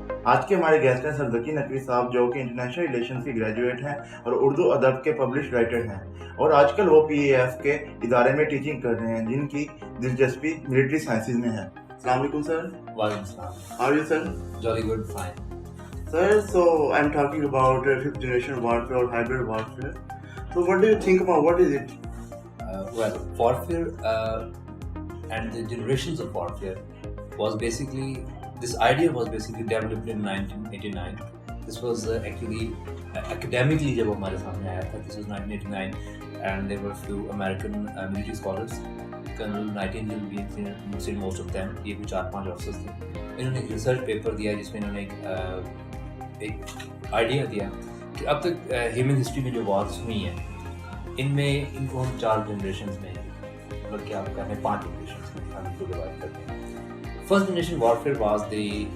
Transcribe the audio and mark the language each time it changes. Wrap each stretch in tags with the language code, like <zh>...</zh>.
<ur>آج کے ہمارے گیسٹ ہیں سر ذکی نقوی صاحب، جو کہ انٹرنیشنل ریلیشنز کے گریجویٹ ہیں اور اردو ادب کے پبلش رائٹر ہیں، اور آج کل وہ PAF کے ادارے میں ٹیچنگ کر رہے ہیں، جن کی دلچسپی ملٹری سائنسز میں ہے۔ السلام علیکم سر۔ وعلیکم السلام۔</ur> <en>How are you sir? Jolly good, fine. Sir, so I'm talking about fifth generation warfare or hybrid warfare. So what do you think about what is it? Well, warfare and the generations of warfare was basically, this idea was basically developed in 1989. This was actually academically</en> <ur>jab hamare samne aaya tha.</ur> <en>This was 1989 and there were few American military scholars. Colonel Nightingale being seen most of them.</en> <ur>یہ بھی 4-5 officers تھے. انہوں نے ایک research paper دیا جس میں انہوں نے ایک آئیڈیا دیا کہ اب تک ہیومن ہسٹری میں جو وارز ہوئی ہیں ان میں ان کو ہم 4 جنریشنز میں بلکہ آپ کہتے ہیں 5 جنریشنز میں ہم ان کو ڈیوائڈ کرتے ہیں۔ First generation warfare was the,</ur>